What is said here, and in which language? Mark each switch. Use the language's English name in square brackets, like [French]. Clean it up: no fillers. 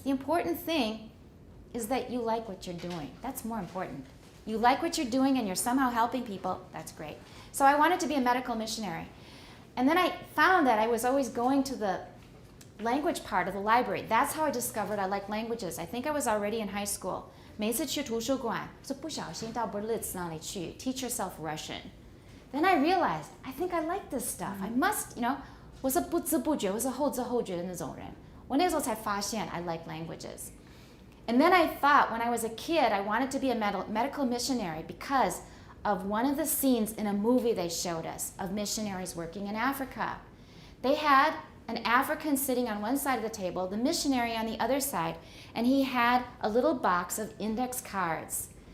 [English] The important thing is that you like what you're doing. That's more important. You like what you're doing and you're somehow helping people, that's great. So I wanted to be a medical missionary. And then I found that I was always going to the language part of the library. That's how I discovered I like languages. I think I was already in high school. [Chinese] 每一次去图书馆是不小心到 Berlitz 那里去 [English] teach yourself Russian. Then I realized, I think I like this stuff. I must, you know, [Chinese] 我是不知不觉，我是后知后觉的那种人。我那时候才发现 [English] I like languages. And then I thought, when I was a kid, I wanted to be a medical missionary because of one of the scenes in a movie they showed us of missionaries working in Africa. They had an African sitting on one side of the table, the missionary on the other side, and he had a little box of index cards.